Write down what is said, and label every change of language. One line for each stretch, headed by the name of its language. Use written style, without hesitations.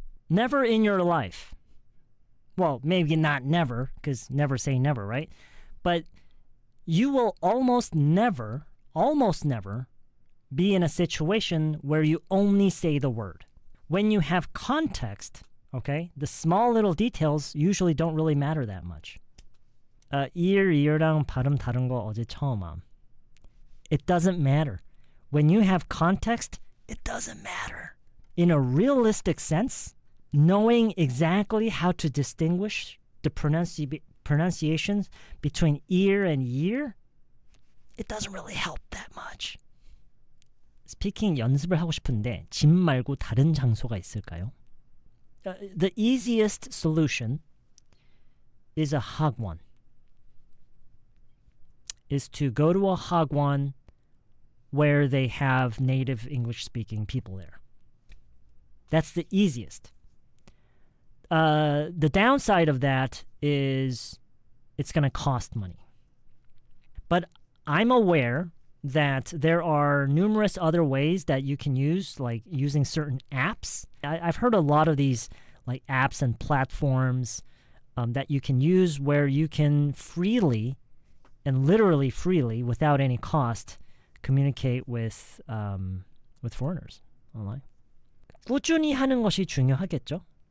English: Never in your life. Well, maybe not never, because never say never, right? But you will almost never be in a situation where you only say the word. When you have context, okay, the small little details usually don't really matter that much.
Korean: 이랑 발음 다른 거 어제 처음 함.
English: It doesn't matter. When you have context, it doesn't matter. In a realistic sense, knowing exactly how to distinguish the pronunciations between ear and year, it doesn't really help that much.
Korean: 스피킹 연습을 하고 싶은데 집 말고 다른 장소가 있을까요?
English: The easiest solution is a hagwon. Is to go to a hagwon where they have native English-speaking people there. That's the easiest. The downside of that is it's going to cost money. But I'm aware that there are numerous other ways that you can use, like using certain apps. I've heard a lot of these like apps and platforms that you can use where you can freely and literally freely, without any cost, communicate with foreigners online.
Korean: 꾸준히 하는 것이 중요하겠죠?